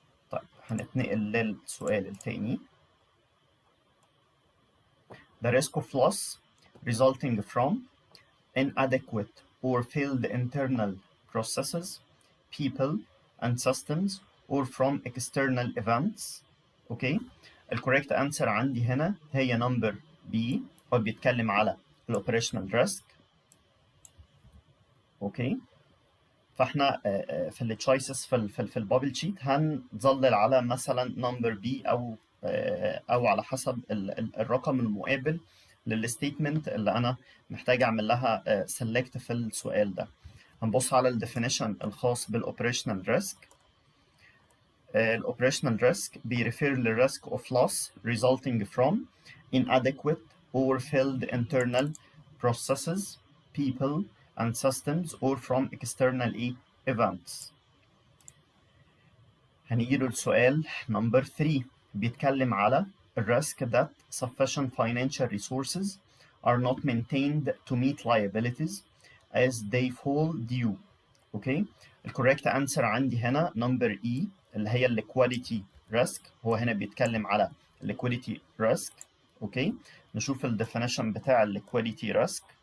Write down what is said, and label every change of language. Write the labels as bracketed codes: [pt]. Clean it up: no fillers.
[ar] طيب هنتنقل للسؤال الثاني. [en] The risk of loss resulting from inadequate or failed internal processes, people and systems or from external events. [ar] اوكي الكوريكت انسر عندي هنا هي نمبر بي، هو بيتكلم على الاوبريشنال ريسك. اوكي فاحنا في التشويسز في البابل شيت هنظلل على مثلا نمبر بي او على حسب الرقم المقابل للستيتمنت اللي انا محتاج اعمل لها سيلكت في السؤال ده. هنبص على الديفينيشن الخاص بالاوبريشنال ريسك. الاوبريشنال ريسك بيريفير للريسك اوف [en] loss resulting from inadequate or failed internal processes, people and systems or from external events. [ar] هنيجي له السؤال نمبر 3 بيتكلم على الريسك [en] that sufficient financial resources are not maintained to meet liabilities as they fall due. [ar] اوكي الكوريكت انسر عندي هنا نمبر اي اللي هي liquidity risk. هو هنا بيتكلم على liquidity risk. اوكي نشوف الديفينيشن بتاع liquidity risk.